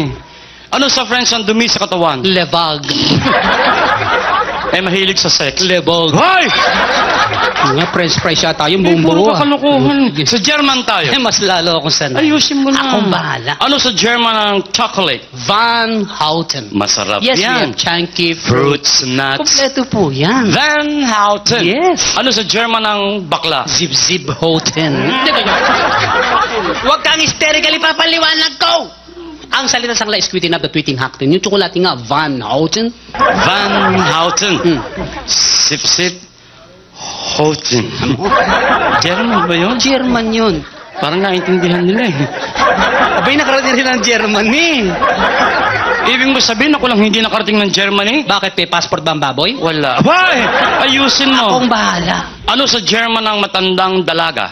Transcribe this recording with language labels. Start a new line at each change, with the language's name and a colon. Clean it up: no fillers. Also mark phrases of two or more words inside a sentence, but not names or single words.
Filipino: Ano sa French ang dumi sa katawan?
French: Le vague.
Filipino: Eh, mahilig sa sex.
French: Le vague.
Filipino: Hoy! Nga,
English: French fries
Filipino: yata yung Eh, puro bumbo. kakalukuhan. Sa German tayo. Eh, mas lalo akong sanay. Ayusin mo na. Akong bahala. Ano sa German ang chocolate? Van Houten. Masarap
English: Yes, we
Filipino: yan.
English: have chunky Fruits, nuts.
Filipino: Kompleto po yan. Van Houten. Yes. Ano sa German ang bakla? Zib-zib Houten. Huwag kang hysterically papaliwanag ko! Ang salita sa kanila is
English: tweeting up the tweeting hack.
Filipino: Yung tsokolate nga, Van Houten. Van Houten. Hmm. Sip-sip. Houten. German ba yun? German yun. Parang naintindihan nila eh. Abay, nakarating rin ng Germany. Ibig mo sabihin ako lang hindi nakarating ng Germany? Bakit, may passport ba ang baboy? Wala. Abay! Ayusin mo. Akong bahala. Ano sa German ang matandang dalaga?